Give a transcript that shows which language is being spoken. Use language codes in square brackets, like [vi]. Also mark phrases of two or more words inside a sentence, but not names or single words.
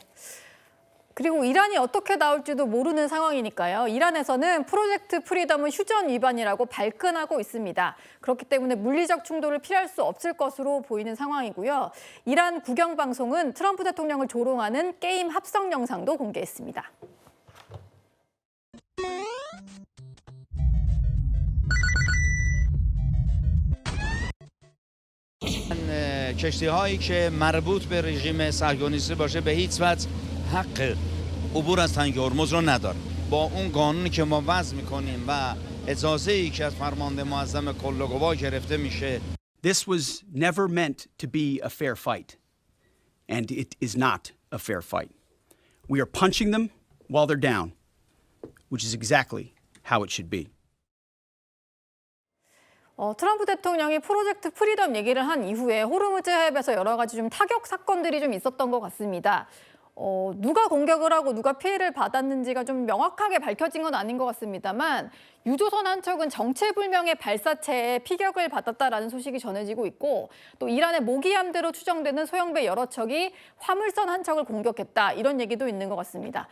[ko] 그리고 이란이 어떻게 나올지도 모르는 상황이니까요. 이란에서는 프로젝트 프리덤은 휴전 위반이라고 발끈하고 있습니다. 그렇기 때문에 물리적 충돌을 피할 수 없을 것으로 보이는 상황이고요. 이란 국영방송은 트럼프 대통령을 조롱하는 게임 합성 영상도 공개했습니다. [fa] کشتی هایی که مربوط به رژیم صهیونیستی باشه به هیچ وجه حق عبور از تنگ هرمز رو نداره. با اون قانونی که ما وضع میکنیم و اجازه ای که از فرمانده معظم کل‌وقوا گرفته میشه. [en] This was never meant to be a fair fight, and it is not a fair fight. We are punching them while they're down, which is exactly how it should be. [ko] 트럼프 대통령이 프로젝트 프리덤 얘기를 한 이후에 호르무즈 해협에서 여러 가지 좀 타격 사건들이 좀 있었던 것 같습니다. 누가 공격을 하고 누가 피해를 받았는지가 좀 명확하게 밝혀진 건 아닌 것 같습니다만 유조선 한 척은 정체불명의 발사체에 피격을 받았다라는 소식이 전해지고 있고 또 이란의 모기함대로 추정되는 소형배 여러 척이 화물선 한 척을 공격했다 이런 얘기도 있는 것 같습니다.